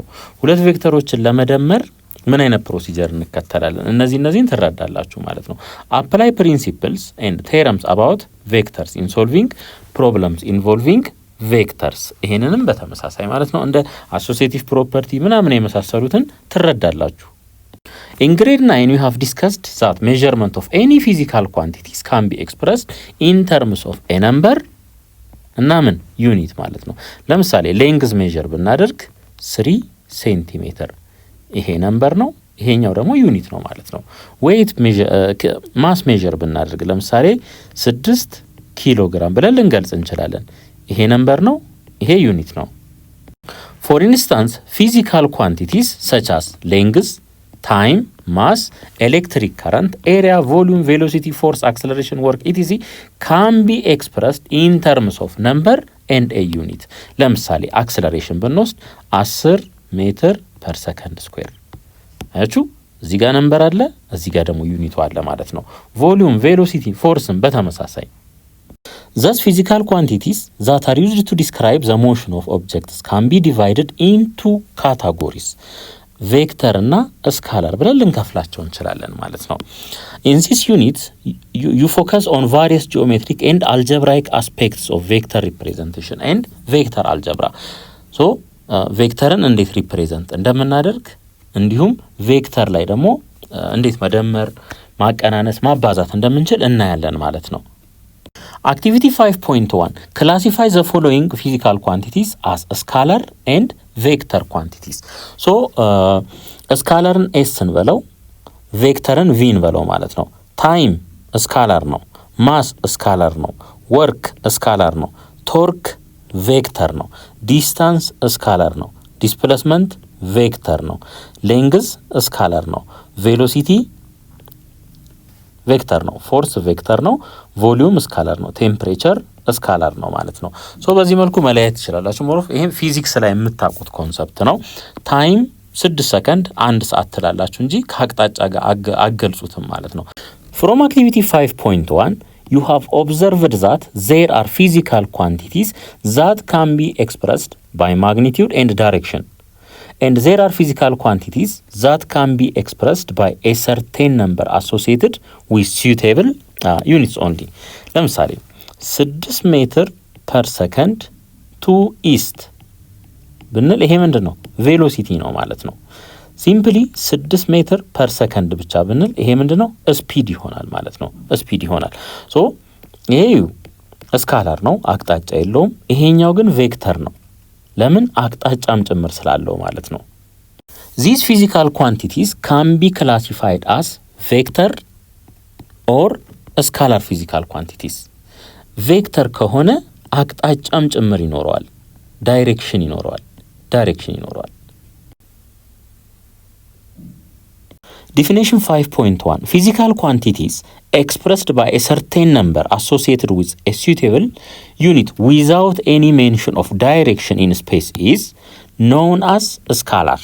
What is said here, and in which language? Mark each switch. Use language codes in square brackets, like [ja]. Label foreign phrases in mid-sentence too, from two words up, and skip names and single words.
[am] ሁለት ቬክተሮችን ለመደመር ምን አይነት ፕሮሲጀር እንከተላለን? እነዚህን ትረዳላችሁ ማለት ነው። [en] Apply principles and terms about vectors in solving problems involving vectors። [am] ይሄንንም በተመሳሳይ ማለት ነው እንደ [en] associative property [am] ምናምን የመሳሰሉትን ትረዳላችሁ። [en] In grade 9 we have discussed that measurement of any physical quantities can be expressed in terms of a number [am] እና ምን ዩኒት ማለት ነው። ለምሳሌ [en] length measure [am] ብናደርግ 3 ሴንቲሜትር ይሄ ነምበር ነው፣ ይሄኛው ደግሞ ዩኒት ነው ማለት ነው። ዌይት [en] mass measure [am] ብናደርግ ለምሳሌ 6 ኪሎ ግራም ብለን ልንገልጽ እንችላለን። ይሄ ነምበር ነው፣ ይሄ ዩኒት ነው። [en] For instance physical quantities such as length, time, mass, electric current, area, volume, velocity, force, acceleration, work, etc. can be expressed in terms of number and a unit. [am] ለምሳሌ አክሰለሬሽን ብንወስድ 10 [en] meter per second squared። [am] አያችሁ እዚህ ጋር ነምበር አለ፣ እዚህ ጋር ደግሞ ዩኒቱ አለ ማለት ነው። ቮሊዩም፣ ቬሎሲቲ፣ ፎርስም በተመሳሳይ። [en] Thus physical quantities that are used to describe the motion of objects can be divided into categories. [am] ቬክተር እና ስካላር ብለን ልንከፍላቸው እንችላለን ማለት ነው። [en] In this unit you focus on various geometric and algebraic aspects of vector representation and vector algebra. [am] So ቬክተርን እንዴት ሪፕሬዘንት እንደምናደርግ እንዲሁም ቬክተር ላይ ደግሞ እንዴት መደመር፣ ማቀናነስ፣ ማባዛት እንደምንችል እናያለን ማለት ነው። [en] Activity 5.1 classify the following physical quantities as scalar and vector quantities. [am] So ስካላርን ኤስን በለው ቬክተርን ቪን በለው ማለት ነው። ታይም ስካላር ነው፣ ማስ ስካላር ነው፣ ወርክ ስካላር ነው፣ ቶርክ ቬክተር ነው፣ ዲስታንስ ስካላር ነው፣ ዲስፕሌስመንት ቬክተር ነው፣ ሌንግዝ ስካላር ነው፣ ቬሎሲቲ ቬክተር ነው፣ ፎርስ ቬክተር ነው፣ ቮሊዩም ስካላር ነው፣ ቴምፕሬቸር ስካላር ነው ማለት ነው። ሶ በዚህ መልኩ መለያየት ትችላላችሁ። ሞሮፍ ይሄም ፊዚክስ ላይ የምታውቁት ኮንሰፕት ነው። ታይም 6 ሰከንድ 1 ሰዓት ትላላችሁ እንጂ ከአቅጣጫ ጋር አገልጹትም ማለት ነው። [en] From activity 5.1 you have observed that there are physical quantities that can be expressed by magnitude and direction. And there are physical quantities that can be expressed by a certain number associated with suitable units only. [am] ለምሳሌ 6 [en] meter per second to east [am] ብንል ይሄ ምንድን ነው? ቬሎሲቲ ነው ማለት ነው። ሲምፕሊ 6 [en] meter per second [am] ብቻ ብንል ይሄ ምንድን ነው? ስፒድ ይሆናል ማለት ነው። ስፒድ ይሆናል። ሶ ይሄ ስካላር ነው፣ አቅጣጫ የለውም። ይሄኛው ግን ቬክተር ነው። ለምን? አቅጣጫም ጭምር ስላለው ማለት ነው። [en] These physical quantities can be classified as vector or scalar physical quantities. [am] ቬክተር ከሆነ አቅጣጫም ጭምር ይኖረዋል፣ ዳይሬክሽን ይኖረዋል። [en] Definition 5.1 physical quantities expressed by a certain number associated with a suitable unit without any mention of direction in space is known as scalar.